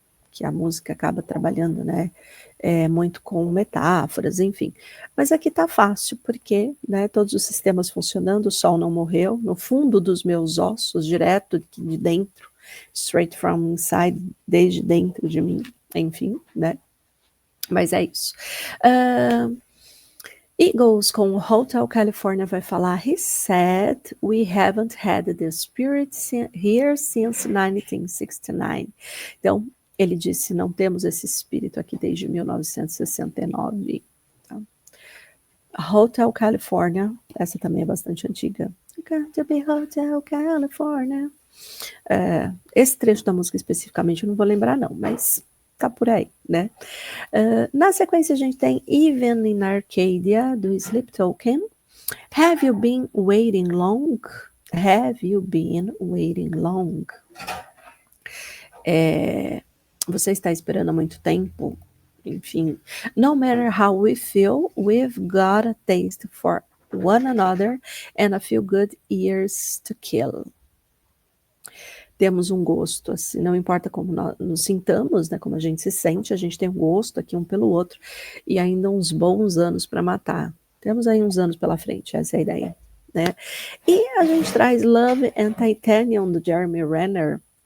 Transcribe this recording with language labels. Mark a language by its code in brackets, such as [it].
[pt] Que a música acaba trabalhando, né, muito com metáforas, enfim. Mas aqui tá fácil, porque, né, todos os sistemas funcionando, o sol não morreu, no fundo dos meus ossos, direto de dentro, [en] straight from inside, [pt] desde dentro de mim, enfim, né. Mas é isso. [en] Eagles com Hotel California [pt] vai falar, [en] he said, we haven't had the spirit here since 1969. [pt] Então, ele disse, não temos esse espírito aqui desde 1969. Tá? Hotel California, essa também é bastante antiga. [en] Got to be Hotel California. [pt] Esse trecho da música especificamente eu não vou lembrar não, mas tá por aí, né? Na sequência a gente tem Even in Arcadia, do Sleep Token. [en] Have you been waiting long? Have you been waiting long? [pt] Você está esperando há muito tempo? [en] Enfim, no matter how we feel, we've got a taste for one another and a few good years to kill. [pt] temos um gosto, assim, não importa como nós nos sintamos, né, como a gente se sente, a gente tem um gosto aqui um pelo outro, e ainda uns bons anos para matar. Temos aí uns anos pela frente, essa é a ideia, né? E a gente traz Love and Titanium, do Jeremy Renner.